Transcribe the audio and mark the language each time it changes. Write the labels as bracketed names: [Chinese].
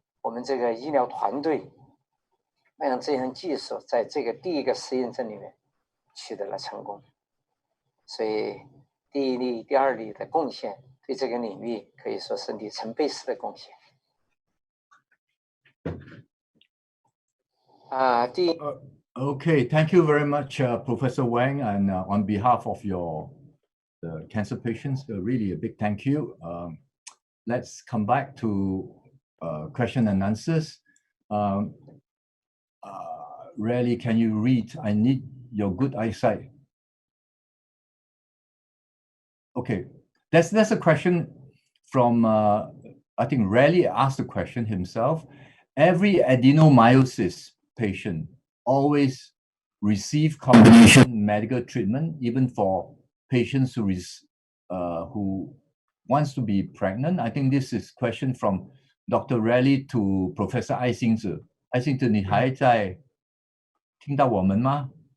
[Chinese] 我们这个医疗团队让这项技术在这个第一个实验证里面取得了成功，所以第一例、第二例的贡献对这个领域可以说是里程碑式的贡献。 [English] Okay, thank you very much, Professor Wang, and on behalf of the cancer patients, really a big thank you. Let's come back to question and answers. Really, can you read? I need your good eyesight. Okay, that's a question from, I think Raleigh asked the question himself. Every adenomyosis patient always receive combination medical treatment, even for patients who wants to be pregnant. I think this is question from Dr. Raleigh to Professor 艾辛子。 [Chinese] 艾辛子，你还在听到我们吗？